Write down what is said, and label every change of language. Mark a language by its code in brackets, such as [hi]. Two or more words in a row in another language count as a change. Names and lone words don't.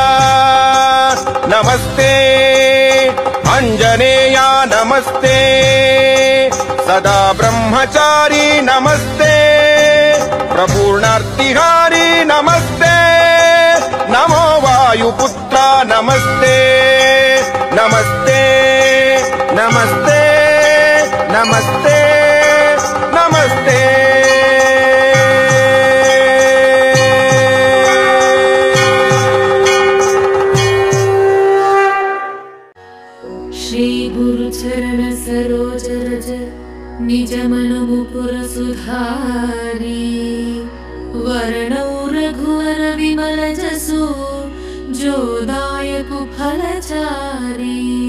[sa] ನಮಸ್ತೆ ಆಂಜನೇಯ ನಮಸ್ತೆ ಸದಾ ಬ್ರಹ್ಮಚಾರಿ ನಮಸ್ತೆ ಪ್ರಪೂರ್ಣಾರ್ತಿಹಾರಿ ನಮಸ್ತೆ ನಮೋ ವಾಯುಪುತ್ರ ನಮಸ್ತೆ ನಮಸ್ತೆ ನಮಸ್ತೆ ನಮಸ್ತೆ ನಮಸ್ತೆ [awa] श्री गुरु चरण सरोज रज निज मन मुकुर सुधारी वर्णौ रघुवरविमलजसो जोदायकु फलचारी